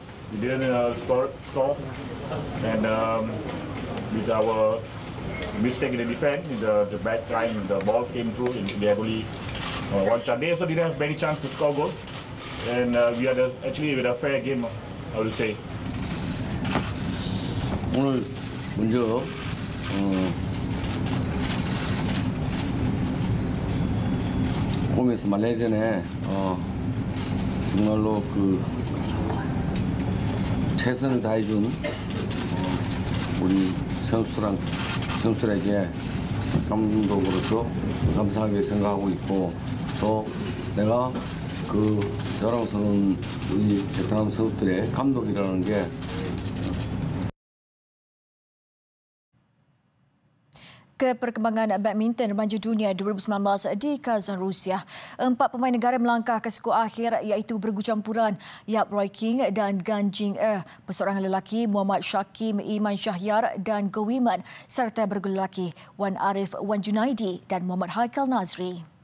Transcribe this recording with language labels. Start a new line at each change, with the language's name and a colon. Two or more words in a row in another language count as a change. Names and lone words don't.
English: We didn't score. And with our mistake in the defense, in the back line, the ball came through. They had only one chance. They also didn't have many chance to score goal. And we had actually with a fair game, I would say.
Korean: 오늘 먼저 오면서 말레이전에 정말로 그 최선을 다해준 우리 선수들에게 감독으로서 감사하게 생각하고 있고 또 내가 그 자랑스러운 우리 베트남 선수들의 감독이라는 게
Malay: Keperkembangan badminton remaja dunia 2019 di Kazan, Rusia. 4 pemain negara melangkah ke skor akhir iaitu bergu campuran Yap Roy King dan Gan Jing perseorangan lelaki Muhammad Shakim Iman Shahyar dan Go Women serta bergu lelaki Wan Arif Wan Junaidi dan Muhammad Haikal Nazri.